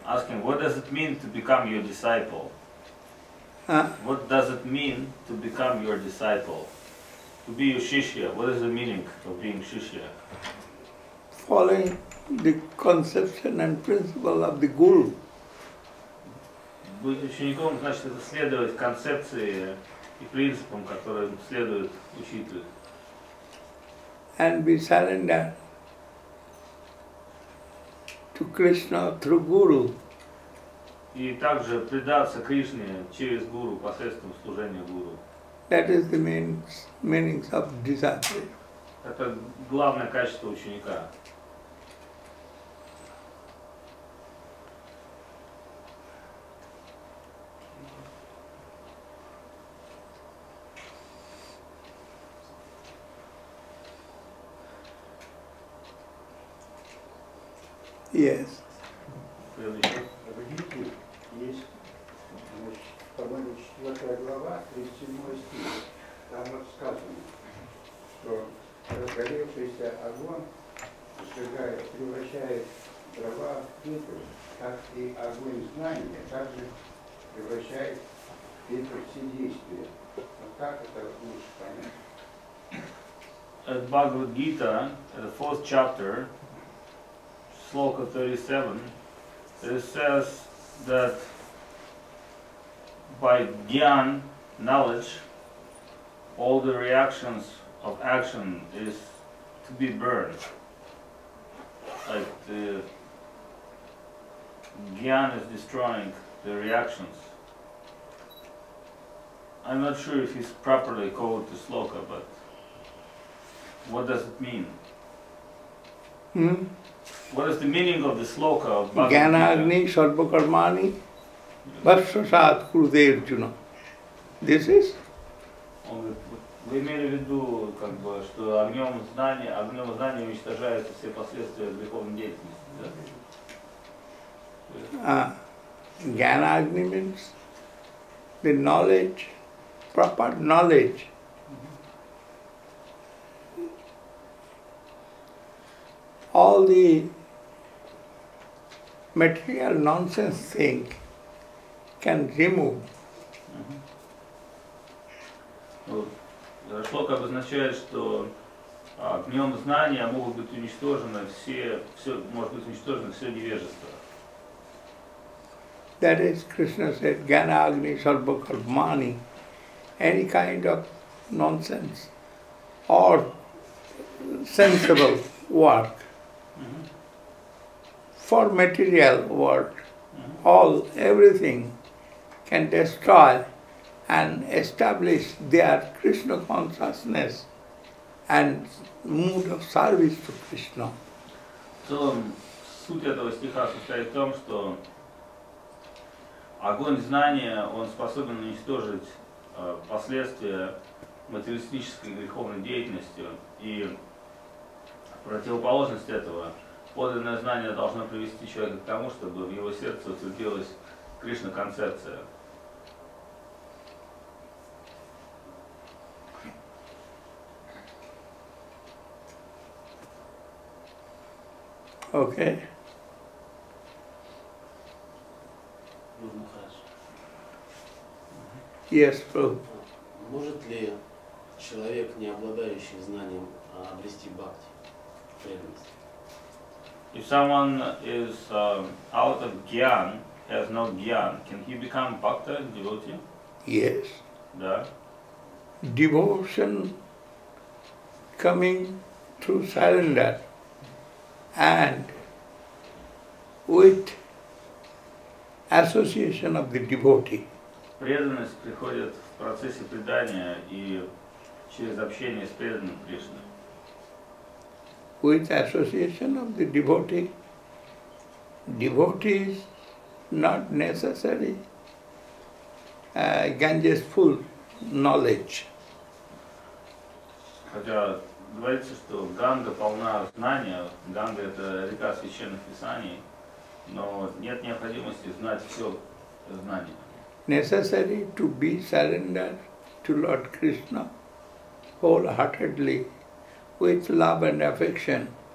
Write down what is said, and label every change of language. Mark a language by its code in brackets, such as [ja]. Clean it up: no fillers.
[en] Asking, what does it mean to become your disciple? ah. What does it mean to become your disciple? To be your shishya, what is the meaning of being shishya? Following the conception and principle of the Guru. [ru] Быть учеником значит это следовать концепции и принципам, которым следует учитель. [en] And be surrendered to Krishna through Guru. [ru] И также предаться Кришне через гуру, посредством служения гуру. [en] That is the meanings of disciple. [ru] Это главное качество ученика. [en] Yes. [ru] Следующий. В Гите есть, значит, по-моему, 4 глава, 37 стих. Там вот сказано, что разгоревшийся огонь сжигает, превращает дрова в пепел, как и огонь знания, также превращает в пепел все действия. Вот как это лучше понять? [en] At Bhagavad-Gita, the 4th chapter, sloka 37, it says that by gyan, knowledge, all the reactions of action is to be burned. Like the gyan is destroying the reactions. I'm not sure if he's properly called the sloka, but what does it mean? What is the meaning of the sloka of Bhagavad-Gita? [sa] Jnana-agni sarva-karmani bhasvasat kurude Arjuna. [en] This is? [ru] Он говорит, вы имели в виду, как бы, что огнем знания уничтожаются все последствия греховной деятельности, да? [en] Jnana-agni means the knowledge, proper knowledge. All the material nonsense thing can remove. [ru] Шлока обозначает, что огнем знания могут быть уничтожены может быть уничтожено все невежество. [en] That is, Krishna said, [sa] Jnana Agni Sarva Karmani, [en] any kind of nonsense or sensible work for material world, everything can destroy and establish their Krishna consciousness and mood of service to Krishna. [ru] В целом, суть этого стиха состоит в том, что огонь знания, он способен уничтожить последствия материалистической греховной деятельности, и в противоположность этого подлинное знание должно привести человека к тому, чтобы в его сердце утвердилась Кришна-концепция. [en] Okay. Yes, Prabhu. [ru] Может ли человек, не обладающий знанием, обрести бхакти, преданность? [en] If someone is out of gyan, has no gyan, can he become bhakta, devotee? Yes. [ru] Да. [en] Devotion coming through surrender and with association of the devotee. [ru] Преданность приходит в процессе предания и через общение с преданным Кришной. [en] With association of the devotee, devotee is not necessary Ganges full knowledge. [ru] Хотя говорится, что Ганга полна знания, Ганга это река священных писаний, но нет необходимости знать все знания. [en] Necessary to be surrendered to Lord Krishna wholeheartedly with love and affection.